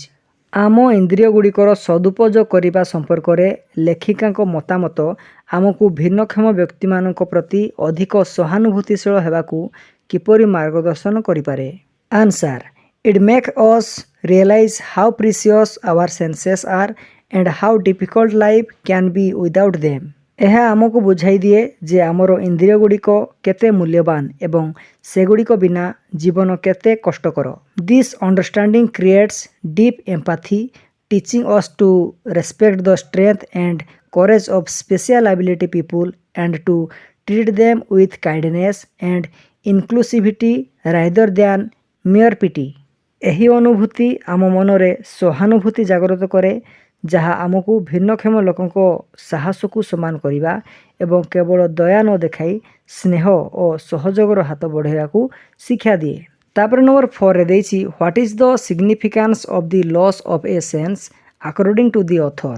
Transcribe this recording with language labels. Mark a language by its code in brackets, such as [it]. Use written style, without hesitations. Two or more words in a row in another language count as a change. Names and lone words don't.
[or] ଆମ ଇନ୍ଦ୍ରିୟ ଗୁଡ଼ିକର ସଦୁପଯୋଗ କରିବା ସମ୍ପର୍କରେ ଲେଖିକାଙ୍କ ମତାମତ ଆମକୁ ଭିନ୍ନକ୍ଷମ ବ୍ୟକ୍ତିମାନଙ୍କ ପ୍ରତି ଅଧିକ ସହାନୁଭୂତିଶୀଳ ହେବାକୁ କିପରି ମାର୍ଗଦର୍ଶନ କରିପାରେ। [en] Answer, it make us realize how precious our senses are and how difficult life can be without them. [or] ଏହା ଆମକୁ ବୁଝାଇ ଦିଏ ଯେ ଆମର ଇନ୍ଦ୍ରିୟ ଗୁଡ଼ିକ କେତେ ମୂଲ୍ୟବାନ ଏବଂ ସେଗୁଡ଼ିକ ବିନା ଜୀବନ କେତେ କଷ୍ଟକର। [en] This understanding creates deep empathy, teaching us to respect the strength and courage of special ability people and to treat them with kindness and inclusivity rather than mere pity. [or] ଏହି ଅନୁଭୂତି ଆମ ମନରେ ସହାନୁଭୂତି ଜାଗ୍ରତ କରେ ଯାହା ଆମକୁ ଭିନ୍ନକ୍ଷମ ଲୋକଙ୍କ ସାହସକୁ ସମ୍ମାନ କରିବା ଏବଂ କେବଳ ଦୟା ନ ଦେଖାଇ ସ୍ନେହ ଓ ସହଯୋଗର ହାତ ବଢ଼ାଇବାକୁ ଶିକ୍ଷା ଦିଏ। ତାପରେ ନମ୍ବର 4ରେ ଦେଇଛି [en] What is the significance of the loss of a sense according to the author.